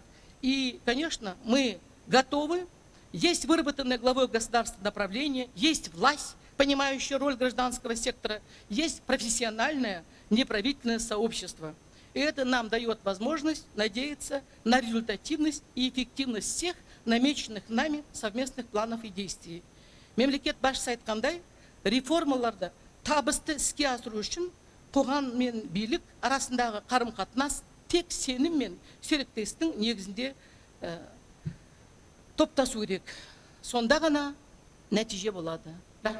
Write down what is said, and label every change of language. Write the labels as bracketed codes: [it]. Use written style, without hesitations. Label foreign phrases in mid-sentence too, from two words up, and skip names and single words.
[ru] И, конечно, мы готовы, есть выработанное главой государства направление, есть власть, понимающая роль гражданского сектора, есть профессиональное неправительственное сообщество. И это нам дает возможность надеяться на результативность и эффективность всех намеченных нами совместных планов и действий. [kk] Мемлекет басшысы айткандай, реформаларда табысты іске асыру үшін қоғам мен билік арасындағы қарым-қатынас тек сенім мен серіктестіктің негізінде топтасу керек. Сонда ғана нәтиже болады.